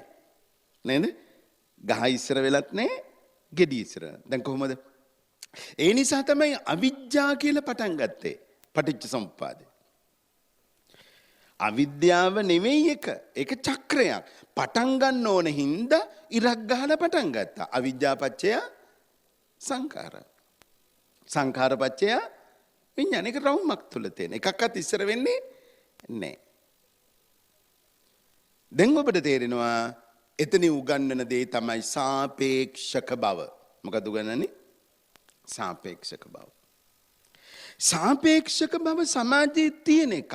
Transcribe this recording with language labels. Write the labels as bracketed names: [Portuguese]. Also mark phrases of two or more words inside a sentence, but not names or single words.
[Sinhala] නේද? ගහ ඉස්සර වෙලත් නැහැ. ගෙඩිය ඉස්සර. දැන් කොහොමද? ඒ නිසා තමයි අවිජ්ජා කියලා පටන් ගත්තේ. පටිච්ච සමුප්පාදේ. අවිද්‍යාව නෙවෙයි එක. ඒක චක්‍රයක්. පටන් ගන්න ඕන හින්දා ඉරක් ගහලා පටන් ගත්තා. [Pali] අවිජ්ජා පච්චය සංඛාර. සංඛාර පච්චය විඥාන. [Sinhala] ඒක රවුමක් තුල තියෙන. එකක්වත් ඉස්සර වෙන්නේ නැහැ. දැන් ඔබට තේරෙනවා එතනින් උගන්වන දේ තමයි සාපේක්ෂක බව. මොකද උගන්වන්නේ? සාපේක්ෂක බව. සාපේක්ෂක බව සමාජයේ තියෙන එකක්.